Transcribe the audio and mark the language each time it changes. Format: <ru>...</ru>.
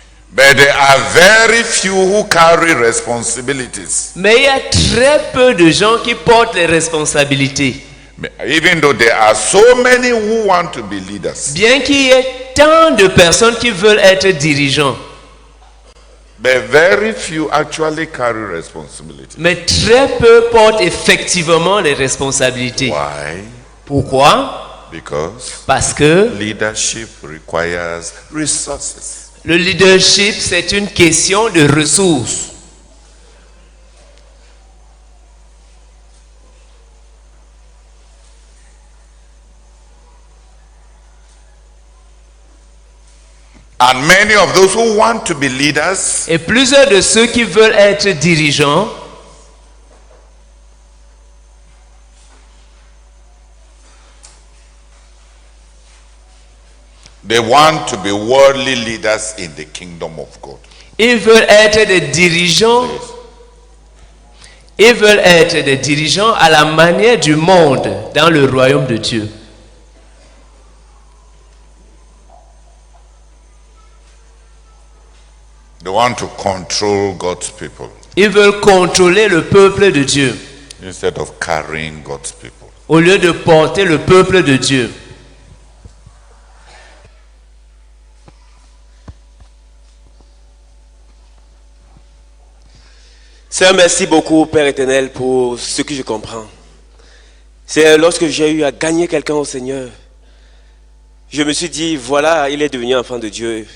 <en>But there are very few who carry responsibilities.</en> <fr>Mais il y a très peu de gens qui portent les responsabilités.</fr> <en>Even though there are so many who want to be leaders.</en> <fr>Bien qu'il y ait tant de personnes qui veulent être dirigeants.</fr> <en>But very few actually carry responsibilities.</en> <fr>Mais très peu portent effectivement les responsabilités.</fr> <en>Why?</en> <fr>Pourquoi?</fr> <en>Because</en> <fr>Parce que</fr> <en>leadership requires resources.</en> <fr>Le leadership, c'est une question de ressources.</fr> <en>And many of those who want to be leaders</en> <fr>Et plusieurs de ceux qui veulent être dirigeants,</fr> <en>they want to be worldly leaders in the kingdom of God.</en> <fr>ils veulent être des dirigeants. Ils veulent être des dirigeants à la manière du monde dans le royaume de Dieu.</fr> <en>They want to control God's people</en> <fr>Ils veulent contrôler le peuple de Dieu</fr> <en>instead of carrying God's people.</en> <fr>au lieu de porter le peuple de Dieu. Seigneur, merci beaucoup, Père éternel, pour ce que je comprends. C'est lorsque j'ai eu à gagner quelqu'un au Seigneur, je me suis dit, voilà, il est devenu enfant de Dieu.</fr>